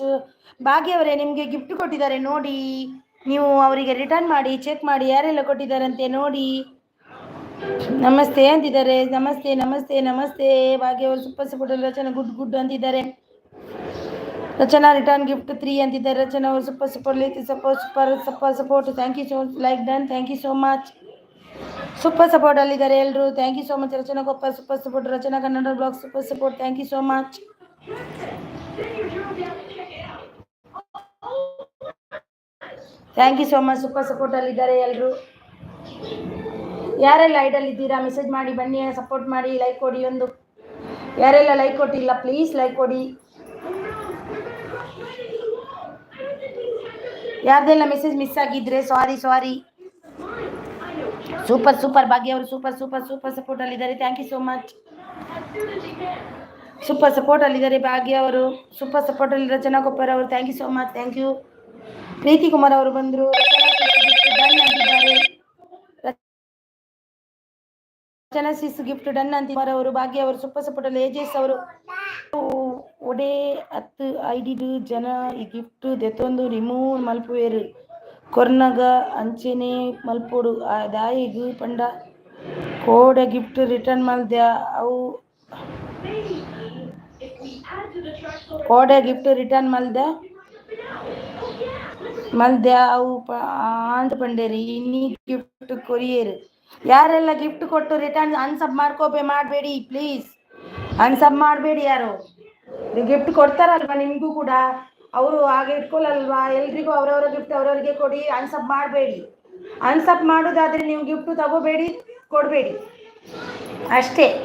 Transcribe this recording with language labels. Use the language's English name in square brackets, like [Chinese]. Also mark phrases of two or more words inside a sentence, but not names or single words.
[Kannada] ಭಾಗ್ಯ ಅವರೇ ನಿಮಗೆ ಗಿಫ್ಟ್ ಕೊಟ್ಟಿದ್ದಾರೆ ನೋಡಿ, ನೀವು ಅವರಿಗೆ ರಿಟರ್ನ್ ಮಾಡಿ ಚೆಕ್ ಮಾಡಿ ಯಾರೆಲ್ಲ ಕೊಟ್ಟಿದ್ದಾರಂತೆ ನೋಡಿ. ನಮಸ್ತೆ ಅಂತಿದ್ದಾರೆ. ನಮಸ್ತೆ ನಮಸ್ತೆ ನಮಸ್ತೆ ಭಾಗ್ಯ ಅವರು [English] super support. [Kannada] ರಚನಾ [English] good good [Kannada] ಅಂತಿದ್ದಾರೆ. ರಚನಾ [English] return gift [Kannada] 3 ಅಂತಿದ್ದಾರೆ. [English] ರಚನಾ ಅವರು super support thank you so like done. thank you so much. super support [Kannada] ಅಲ್ಲಿದ್ದಾರೆ ಎಲ್ಲರೂ. [English] thank you so much. Rachana Koppar super support. Rachana Kannada blog super support. thank you so much. thank you so much. super support [Kannada] ಅಲ್ಲಿದ್ದಾರೆ ಎಲ್ಲರೂ. ಯಾರೆಲ್ಲ ಐಡಲ್ ಇದ್ದೀರಾ ಮೆಸೇಜ್ ಮಾಡಿ ಬನ್ನಿ, ಸಪೋರ್ಟ್ ಮಾಡಿ, ಲೈಕ್ ಕೊಡಿ. ಒಂದು ಯಾರೆಲ್ಲ ಲೈಕ್ ಕೊಟ್ಟಿಲ್ಲ [English] please like [Kannada] ಕೊಡಿ. ಯಾರ್ದೆಲ್ಲ [English] message miss [Kannada] ಆಗಿದ್ರೆ ಸಾರಿ. [English] super super [Kannada] ಭಾಗ್ಯ ಅವರು [English] super super super support [Kannada] ಅಲ್ಲಿದ್ದಾರೆ. [English] thank you so much. super support ಅಲ್ಲಿದ್ದಾರೆ ಭಾಗ್ಯ ಅವರು. super support [Kannada] ಅಲ್ಲಿ ರಚನಾ ಕೊಪ್ಪರ್ ಅವರು. [English] thank you so much. thank you. [Kannada] ಪ್ರೀತಿ ಕುಮಾರ್ ಅವರು ಬಂದರು. ರಚನಾ [English] sis gift done [Kannada] ಅಂತಿದ್ದಾರೆ ಅವರು. ಭಾಗ್ಯ ಅವರು [English] super support [Kannada] ಅಲ್ಲಿ. [Tulu] ಏಜಸ್ ಅವರು ಒಡೆ 10 ಐಡಿಡು ಜನ ಈ ಗಿಫ್ಟ್ ದೆತ್ತೊಂದು ರಿಮೂವ್ ಮಲ್ಪುವೇರು ಕೊರ್ನಗ ಅಂಚೆನೆ ಮಲ್ಪೋಡು ದಾಯಿಗು ಪಂಡ ಕೋಡೆ [English] gift return [Tulu] ಮಲ್ದ್ಯ ಅವು ಕೋಡೆ [English] gift return [Tulu] ಮಲ್ದ್ಯ ಅವು ಆಂಟ್ ಪಂಡೇರಿ ಇನ್ನಿ [English] gift courier. [Kannada] ಯಾರೆಲ್ಲ ಗಿಫ್ಟ್ ಕೊಟ್ಟು [English] return unsub [Kannada] ಮಾಡಬೇಡಿ ಪ್ಲೀಸ್. ಅನ್ಸಬ್ ಮಾಡಬೇಡಿ. ಯಾರು ಗಿಫ್ಟ್ ಕೊಡ್ತಾರಲ್ವಾ ನಿಮಗೂ ಕೂಡ ಅವರು ಹಾಗೆ ಇಟ್ಕೊಳ್ಳಲ್ವಾ. ಎಲ್ರಿಗೂ ಅವರವರ ಗಿಫ್ಟ್ ಅವರವರಿಗೆ ಕೊಡಿ. ಅನ್ಸಬ್ ಮಾಡಬೇಡಿ. ಅನ್ಸಬ್ ಮಾಡೋದಾದ್ರೆ ನೀವು ಗಿಫ್ಟ್ ತಗೋಬೇಡಿ, ಕೊಡಬೇಡಿ ಅಷ್ಟೇ.